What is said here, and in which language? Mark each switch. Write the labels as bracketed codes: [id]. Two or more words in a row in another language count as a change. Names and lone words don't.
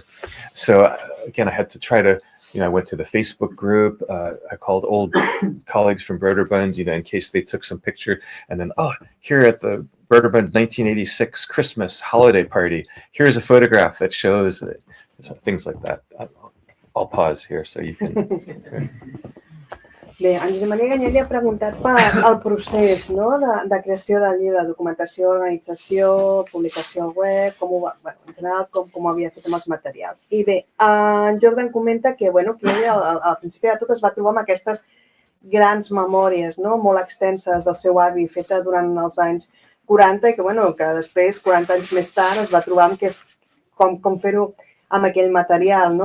[en] So again, I had to try to, I went to the Facebook group. I called old colleagues from Broderbund, in case they took some picture. And then, here at the Broderbund 1986 Christmas holiday party, here's a photograph that shows things like that. I'll pause here so you can. [ca] Bé, en Josep Maria Ganyet li ha preguntat pel procés, no?, de creació del llibre, documentació, organització, publicació al web, en general com ho havia fet amb els materials. I bé, en Jordan comenta que ell al principi de tot es va trobar amb aquestes grans memòries, no?, molt extenses del seu avi, feta durant els anys 40, i que després, 40 anys més tard, es va trobar amb com fer-ho amb aquell material, no?